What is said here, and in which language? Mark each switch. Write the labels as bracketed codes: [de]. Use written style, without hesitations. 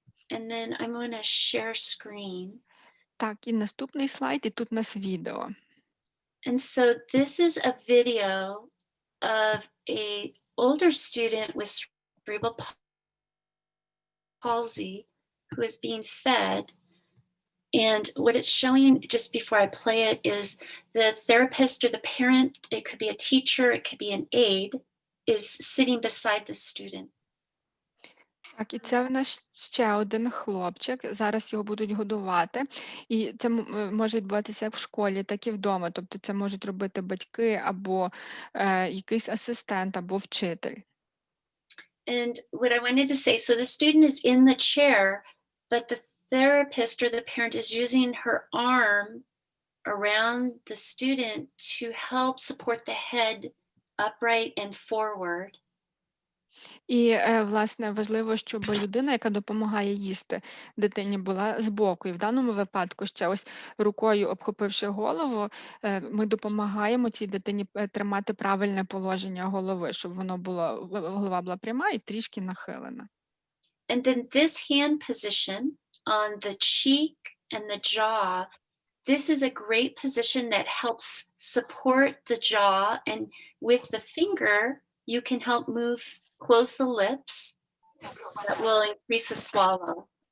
[en] And then I'm going to share screen. [uk] Так, і наступний слайд, і тут у нас відео. [en] And so this is a video of a older student with cerebral palsy who is being fed. And what it's showing just before I play it is the therapist or the parent, it could be a teacher, it could be an aide, is sitting beside the student. [uk] Так, і це в нас ще один хлопчик. Зараз його будуть годувати. І це може відбуватися як в школі, так і вдома. Тобто це можуть робити батьки або якийсь асистент, або вчитель. [en] And what I wanted to say, so the student is in the chair, but the therapist or the parent is using her arm around the student to help support the head upright and forward. [uk] І, власне, важливо, щоб людина, яка допомагає їсти дитині, була збоку. І в даному випадку ще ось рукою обхопивши голову, ми допомагаємо цій дитині тримати правильне положення голови, щоб голова була пряма і трішки нахилена. [en] And then this hand position on the cheek and the jaw, this is a great position that helps support the jaw. And with the finger, you can help close the lips. That will increase the swallow.